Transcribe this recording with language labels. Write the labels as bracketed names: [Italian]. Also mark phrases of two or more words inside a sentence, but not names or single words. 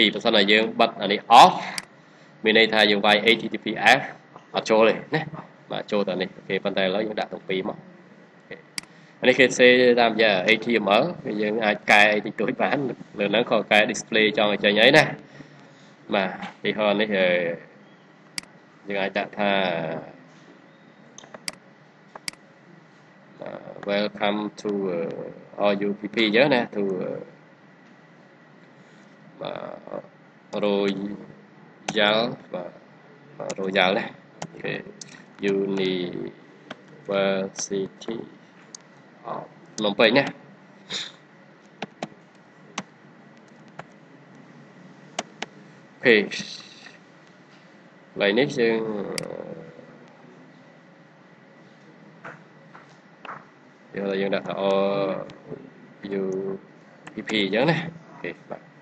[Khmer] របើសិនតែយើងបិទអានេះ off មានន័យថាយើងវាយ HTTPS អត់ចូលទេណាបាទចូលតែនេះអូខេប៉ុន្តែឥឡូវយើងដាក់ទាំងពីរមកអានេះគេសេតាមរយៈ HTML គឺយើងអាចកែអីតិចតួចបានលើហ្នឹងក៏កែ display ចង់ឲ្យចេញអីណាបាទទីហោនេះយើងអាចដាក់ថា [English] welcome to RUPP អញ្ចឹងណា to Royal បាទ Royal [Khmer] ណាអូខេ [English] University of [Khmer] ភ្នំពេញណាអូខេកន្លែងនេះយើងដាក់ថា RUPP អញ្ចឹងណាអូខេបាទ